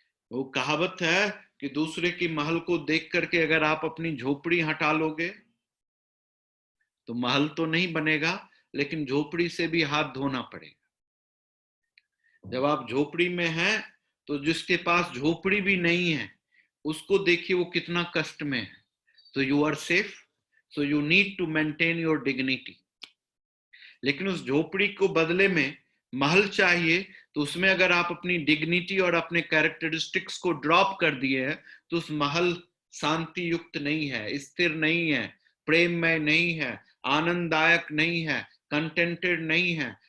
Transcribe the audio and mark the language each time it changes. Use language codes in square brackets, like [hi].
[hi] वो कहावत है कि दूसरे की महल को देख करके अगर आप अपनी झोपड़ी हटा लोगे तो महल तो नहीं बनेगा, लेकिन झोपड़ी से भी हाथ धोना पड़ेगा। जब आप झोपड़ी में हैं तो जिसके पास झोपड़ी भी नहीं है उसको देखिए वो कितना कष्ट में है। [en] So you are safe, so you need to maintain your dignity. [hi] लेकिन उस झोपड़ी को बदले में महल चाहिए, तो उसमें अगर आप अपनी डिग्निटी और अपने कैरेक्टरिस्टिक्स को ड्रॉप कर दिए हैं तो उस महल शांति युक्त नहीं है, स्थिर नहीं है, प्रेममय नहीं है, आनंददायक नहीं है, कंटेंटेड नहीं है।